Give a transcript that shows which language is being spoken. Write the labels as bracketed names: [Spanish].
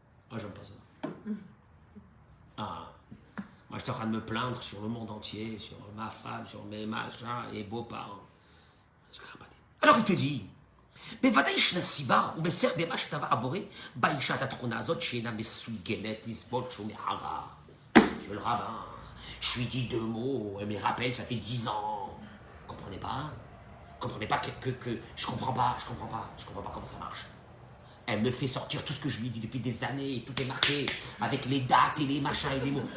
[French] Moi, j'aime pas ça. Ah, moi, Moi, j'étais en train de me plaindre sur le monde entier, sur ma femme, sur mes machins et beaux-parents. Alors il te dit, [Hebrew] בוודאי ישנה סיבה, הוא מסר במה שטבע הבורא, באישה את התכונה הזאת שאינה מסוגלת לסבול שום הערה. [French] Monsieur le rabbin, je lui dis 2 mots, elle me les rappelle, ça fait 10 ans. Vous comprenez pas? Vous comprenez pas que je comprends pas comment ça marche. Elle me fait sortir tout ce que je lui dis depuis des années, et tout est marqué, avec les dates et les machins et les mots.